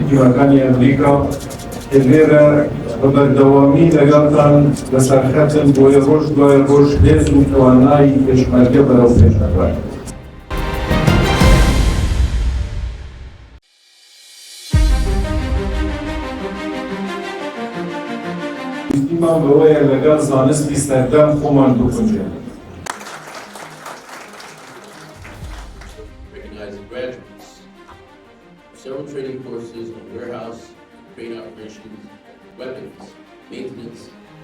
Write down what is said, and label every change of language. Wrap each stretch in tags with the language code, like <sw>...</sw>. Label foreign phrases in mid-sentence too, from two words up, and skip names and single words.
<ckb>تیمەکانی ئەمریکا کە لێرە بە بەردەوامی لەگەڵتان لەسەرخەتن بۆیە ڕۆژ دوای ڕۆژ هێز و توانایی پێشمەرگە بەرەو پێش دەبڕین. ویستیمان بەوەیە لەگەڵ زانستی سەردەم خۆمان بکوژێن.</ckb> <en>Graduates, several training courses on warehouse, crane operations, weapons, maintenance,</en>